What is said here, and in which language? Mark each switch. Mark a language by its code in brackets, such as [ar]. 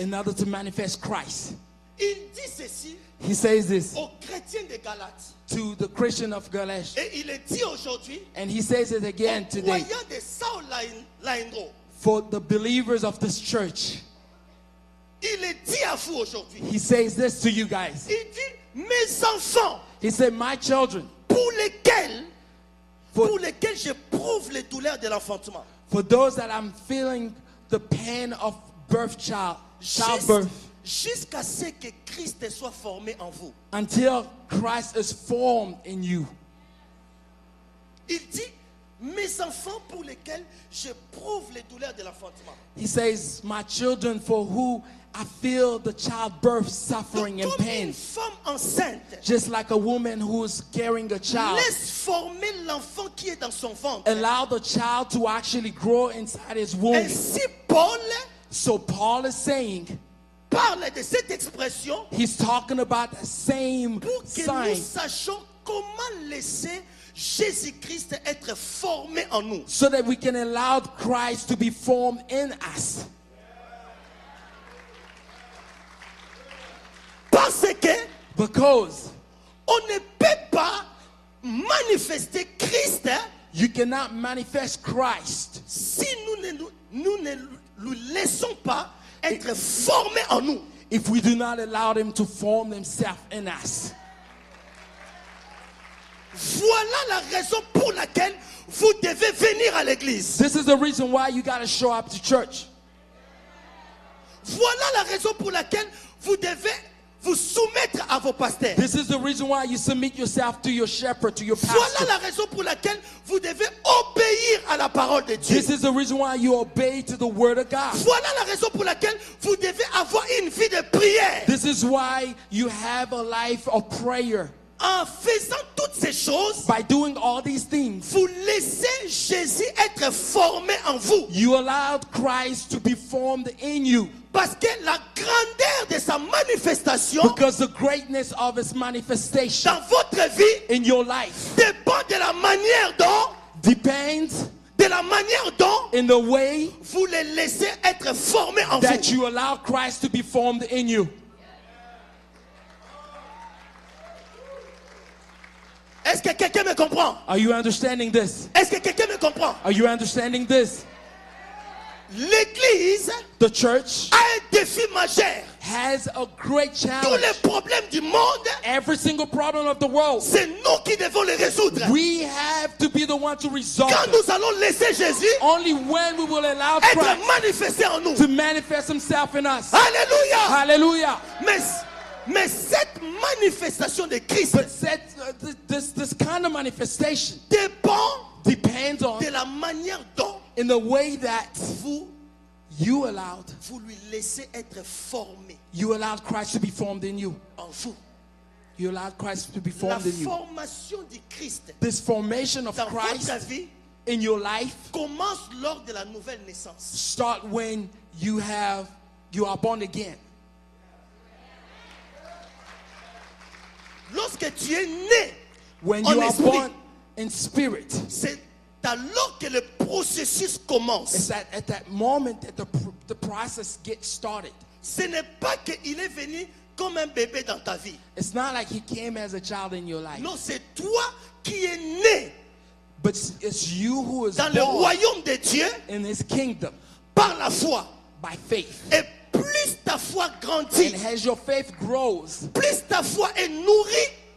[en] in order to manifest Christ. [fr] Il dit ceci [en] He says this [fr] aux chrétiens de Galates. [en] to the Christian of Galatia. [fr] Et il le dit aujourd'hui [en] And he says it again [fr] aux [en] today [fr] croyants de Sao Laindro. [en] for the believers of this church. [fr] Il le dit à vous aujourd'hui. [en] He says this to you guys. [fr] Il dit, mes enfants, [en] He said, my children, [fr] pour lesquels [en] for [fr] j'éprouve les douleurs de l'enfantement. [en] those that I'm feeling the pain of childbirth, [fr] Jusqu'à ce que Christ soit formé en vous. [en] until Christ is formed in you. [fr] Il dit, mes enfants pour lesquels j'éprouve les douleurs de l'enfantement. [en] He says, my children for who I feel the childbirth suffering [fr] Donc, [en] and [fr] comme [en] pain. [fr] une femme enceinte [en] Just like a woman who's carrying a child. [fr] laisse former l'enfant qui est dans son ventre. [en] Allow the child to actually grow inside his womb. [fr] Ainsi, Paul [en] So Paul is saying, [fr] parle de cette expression [en] he's talking about the same [fr] pour que [en] sign [fr] nous sachions comment laisser Jésus-Christ être formé en nous. [en] so that we can allow Christ to be formed in us. [fr] Parce que [en] Because [fr] on ne peut pas manifester Christ [en] you cannot manifest Christ [fr] si nous ne lui laissons pas être formé en nous. [en] if we do not allow him to form himself in us. [fr] Voilà la raison pour laquelle vous devez venir à l'église. [en] This is the reason why you got to show up to church. [fr] Voilà la raison pour laquelle vous devez vous soumettre à vos pasteurs. [en] This is the reason why you submit yourself to your shepherd, to your [fr] Voilà [en] pastor. [fr] la raison pour laquelle vous devez obéir à la parole de Dieu. [en] This is the reason why you obey to the word of God. [fr] Voilà la raison pour laquelle vous devez avoir une vie de prière. [en] This is why you have a life of prayer. [fr] En faisant toutes ces choses, [en] By doing all these things, [fr] vous laissez Jésus être formé en vous. [en] you allowed Christ to be formed in you. [fr] Parce que la grandeur de sa manifestation [en] Because the greatness of his manifestation [fr] dans votre vie [en] in your life [fr] dépend de la manière [en] depends [fr] dont [en] in the way [fr] vous le laissez être formé en [en] that [fr] vous. [en] you allow Christ to be formed in you. [fr] Est-ce que quelqu'un me comprend? [en] Are you understanding this? [fr] Est-ce que quelqu'un me comprend? [en] Are you understanding this? [fr] L'église [en] The church [fr] a un défi majeur. [en] has a great [fr] Tous [en] challenge. [fr] les problèmes du monde, [en] Every single problem of the world, [fr] c'est nous qui devons les résoudre. [en] we have to be the one to resolve [fr] Quand [en] it. [fr] nous allons laisser Jésus [en] Only when we will allow [fr] être [en] Christ [fr] manifesté en nous. [en] to manifest himself in us. [fr] Alléluia. [en] Hallelujah. [fr] Mais cette manifestation de Christ [en] But this kind of manifestation [fr] dépend [en] depends on [fr] de la manière dont [en] in the way that [fr] vous vous lui laissez être formé [en] you allowed Christ to be formed in you. [fr] en vous. [en] You allowed Christ to be [fr] La [en] formed in you. [fr] formation du Christ [en] This formation of [fr] dans [en] Christ [fr] votre vie [en] in your life [fr] commence lors de la nouvelle naissance. [en] start when you are born again. [fr] Lorsque tu es né [en] When [fr] en [en] you are [fr] esprit, [en] born in spirit, [fr] c'est alors que le processus commence. [en] it's at that moment that the process gets started. [fr] Ce n'est pas qu'il est venu comme un bébé dans ta vie. [en] It's not like he came as a child in your life, [fr] Non, c'est toi qui es né [en] but it's you who is [fr] dans le [en] born [fr] royaume de Dieu [en] in his kingdom [fr] par la foi. [en] by faith. [fr] Et plus ta foi [en] And [fr] grandit, [en] as your faith grows, [fr] plus ta foi est nourrie